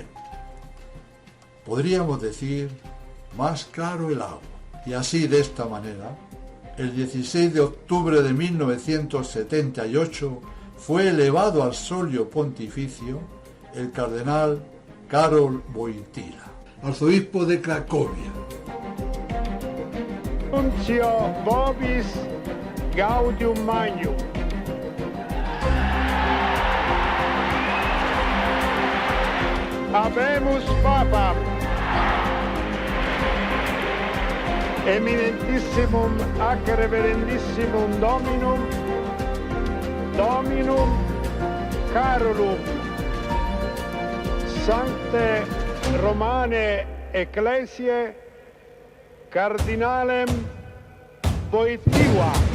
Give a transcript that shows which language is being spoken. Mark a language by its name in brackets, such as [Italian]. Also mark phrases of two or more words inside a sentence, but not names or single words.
[Spanish] Podríamos decir, más claro el agua. Y así, de esta manera, el 16 de octubre de 1978 fue elevado al solio pontificio el cardenal Karol Wojtyła, arzobispo de Cracovia. [Latin] Nuncio vobis gaudium magnum. Habemus papam eminentissimum ac reverendissimum Dominum Carolum Sancte Romane Ecclesiae Cardinalem Wojtyła.